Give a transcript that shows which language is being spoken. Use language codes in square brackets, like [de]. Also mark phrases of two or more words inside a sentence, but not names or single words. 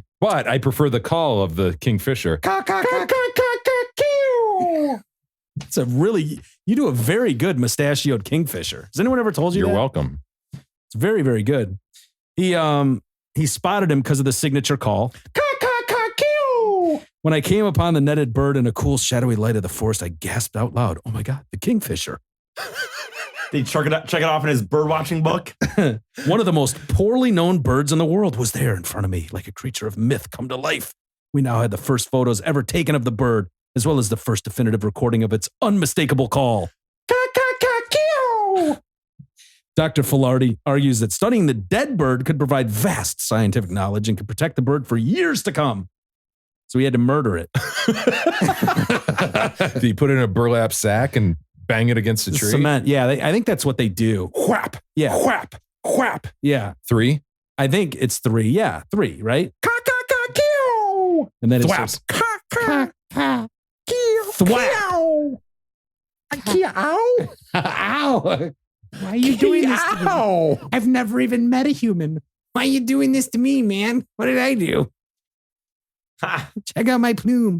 [en] But I prefer the call of the kingfisher. It's a really, you do a very good mustachioed kingfisher. Has anyone ever told you You're that? welcome. It's very, very good. He spotted him because of the signature call. Ka-ka-ka-kewww. When I came upon the netted bird in a cool, shadowy light of the forest, I gasped out loud, "Oh my God, the kingfisher." Did he check it off in his bird watching book? One of the most poorly known birds in the world was there in front of me, like a creature of myth come to life. We now had the first photos ever taken of the bird, as well as the first definitive recording of its unmistakable call. Ka-ka-ka-kewww. Dr. Filardi argues that studying the dead bird could provide vast scientific knowledge and could protect the bird for years to come. So he had to murder it. Did he put it in a burlap sack and bang it against a tree? Cement. Yeah, I think that's what they do. Whap. Yeah. Whap. Whap. Yeah. 3. I think it's 3. Yeah, 3, right? Ka-Ka-Ka-Kewww. And then it's Thwap. just Ka-Ka-Ka-Kewww. thwap. Ow. Ow. Why are you doing this to me? I've never even met a human. Why are you doing this to me, man? What did I do? Check out my plume.